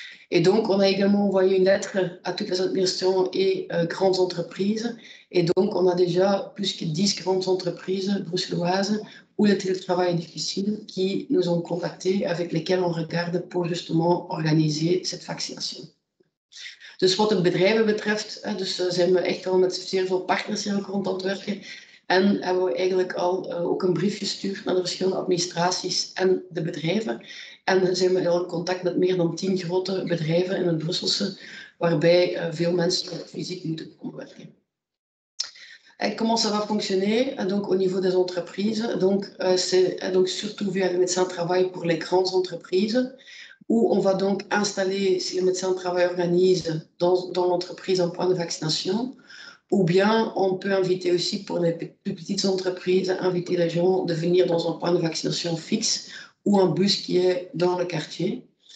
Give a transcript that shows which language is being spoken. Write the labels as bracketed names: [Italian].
[French] Et donc, on a également envoyé une lettre à toutes les administrations et grandes entreprises. Et donc, on a déjà plus que 10 grandes entreprises bruxelloises où le télétravail est difficile qui nous ont contactés, avec lesquelles on regarde pour justement organiser cette vaccination. [Dutch] Dus wat de bedrijven betreft, dus zijn we echt al met zeer veel partners hier rond aan het werken. En hebben we eigenlijk al ook een brief gestuurd naar de verschillende administraties en de bedrijven. En zijn we al in contact met meer dan 10 grote bedrijven in het Brusselse, waarbij veel mensen fysiek moeten komen werken. [French] Et comment ça va fonctionner donc, au niveau des entreprises? Donc, c'est donc surtout via les médecins de travail pour les grandes entreprises. où on va donc installer, si le médecin de travail organise dans l'entreprise un point de vaccination, ou bien on peut inviter aussi pour les plus petites entreprises, inviter les gens de venir dans un point de vaccination fixe ou un bus qui est dans le quartier.